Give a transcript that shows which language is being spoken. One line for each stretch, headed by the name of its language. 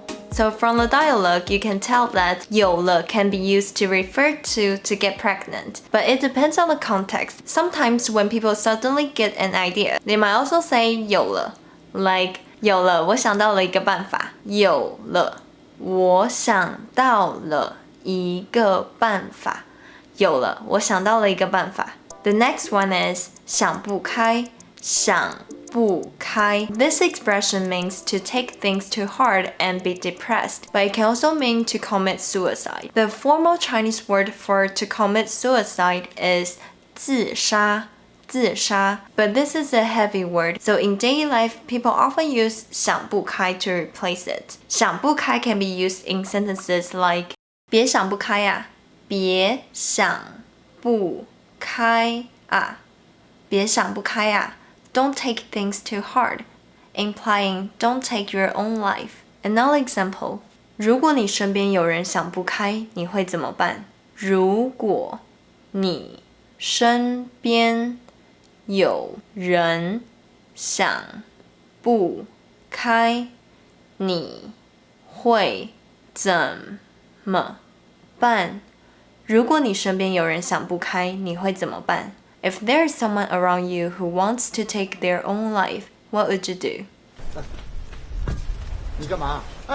English: So from the dialogue, you can tell that
Chinese: 有了
English: can be used to refer to get pregnant, but it depends on the context. Sometimes when people suddenly get an idea, they might also say 有了 like
Chinese: 有了，我想到了一个办法。有了，我想到了一个办法。有了，我想到了一个办法。
English: The next one is
Chinese: 想不开，想不开.
English: This expression means to take things too hard and be depressed, but it can also mean to commit suicide. The formal Chinese word for to commit suicide is 自杀, but this is a heavy word, so in daily life, people often use 想不开 to replace it.
Chinese: 想不开
English: can be used in sentences like
Chinese: 别想不开啊，别想不开啊，别想不开啊。
English: Don't take things too hard, implying don't take your own life. Another example,
Chinese: 如果你身边有人想不开，你会怎么办？如果你身边有人想不开，你会怎么办？如果你身边有人想不开，你会怎么办？
English: If there is someone around you who wants to take their own life, what would you do?
Chinese: 你干嘛？